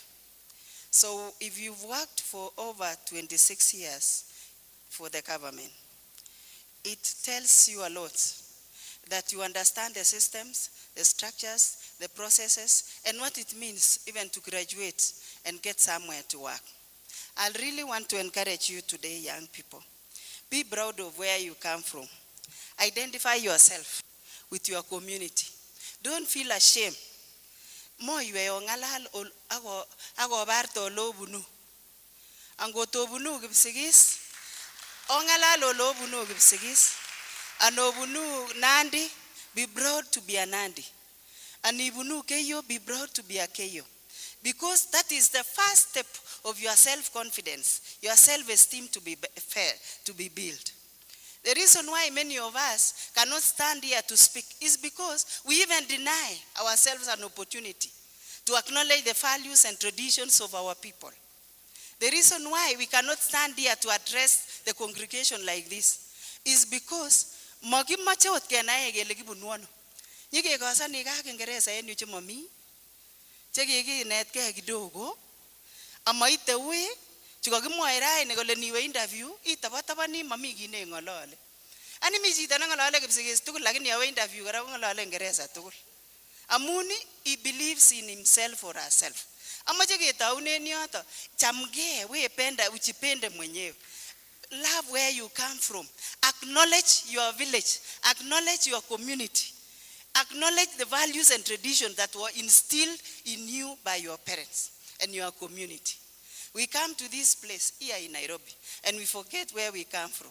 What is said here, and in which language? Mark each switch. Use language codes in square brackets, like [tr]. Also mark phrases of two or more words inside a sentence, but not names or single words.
[en] So if you've worked for over 26 years for the government, it tells you a lot that you understand the systems, the structures, the processes, and what it means even to graduate and get somewhere to work. I really want to encourage you today, young people. Be proud of where you come from. Identify yourself with your community. Don't feel ashamed. [kln] Mo ywe ongalal ako barto lobunu. Angotobunu kipsigis. Ongalal olobunu kipsigis. Anobunu Nandi, [en] be proud to be a Nandi. [kln] Anibunu Keyo, [en] be proud to be a Keyo. Because that is the first step of your self-confidence, your self-esteem to be fair, to be built. The reason why many of us cannot stand here to speak is because we even deny ourselves an opportunity to acknowledge the values and traditions of our people. The reason why we cannot stand here to address the congregation like this is because [kln] makimache ot kenae kele kibunu ano. Nyikekosani ka Kiingereza en yu chemomi chekikinetkei kidogo amaite ui chukakimwoe raini kole niwe interview itabatabani mami kiy neng'olole. Ani mi chito neng'olole kipsigis tugul lakini yawe interview kora kong'olole Kiingereza tugul. [en] Amun he believes in himself or herself. [kln] Amache ketaunen yoto chamgee [sw] wependa uchipende mwenyewe. [en] Love where you come from. Acknowledge your village. Acknowledge your community. Acknowledge the values and traditions that were instilled in you by your parents and your community. We come to this place here in Nairobi and we forget where we come from.